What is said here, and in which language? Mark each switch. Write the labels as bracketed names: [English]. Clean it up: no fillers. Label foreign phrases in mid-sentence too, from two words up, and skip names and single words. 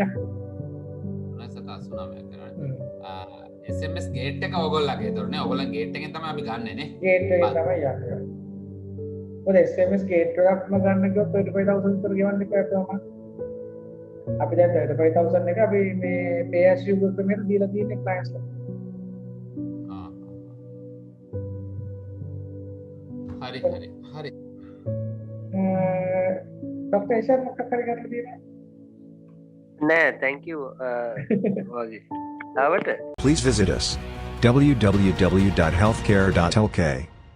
[Sinhala] 3.89ක් වෙනවා [English] SMS gate [Sinhala] එක ඕගොල්ලන්ගේ ඒතොරනේ ඕගොල්ලන් gate එකෙන් තමයි අපි ගන්නෙ නේ gate එකෙන් තමයි යන්නේ ඔය [English] SMS gate [Sinhala] එකක්ම ගන්න ගියොත් 35000 විතර ගෙවන්න එපා තමයි අපි දැන් 35000 එක අපි මේ [English] pay as you go [Sinhala] ක්‍රමයට දීලා තියෙන්නේ clients ට හරි Dr. Ishan මොකක් හරි ගන්න තියෙනවා නෑ [English] thank you [Sinhala] වගේ ආවට [English] Please visit us www.healthcare.lk